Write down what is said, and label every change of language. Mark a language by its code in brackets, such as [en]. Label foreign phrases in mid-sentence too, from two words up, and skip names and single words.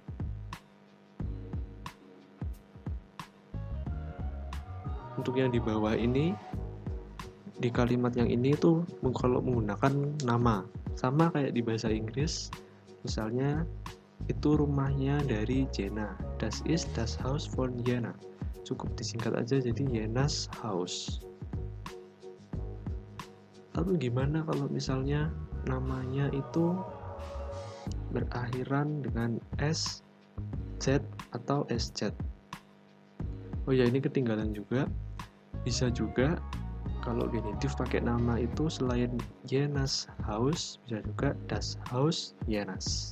[id] Untuk yang di bawah ini, di kalimat yang ini tuh kalau menggunakan nama, sama kayak di bahasa Inggris. Misalnya, itu rumahnya dari Jena. [de] Das ist das Haus von Jena. [id] Cukup disingkat aja jadi [en] Jena's house. [id] Lalu gimana kalau misalnya namanya itu berakhiran dengan S, Z, atau SZ? Oh ya, ini ketinggalan juga. Bisa juga kalau genitif pakai nama itu selain [en] Jena's house, [id] bisa juga [de] das Haus Jenas.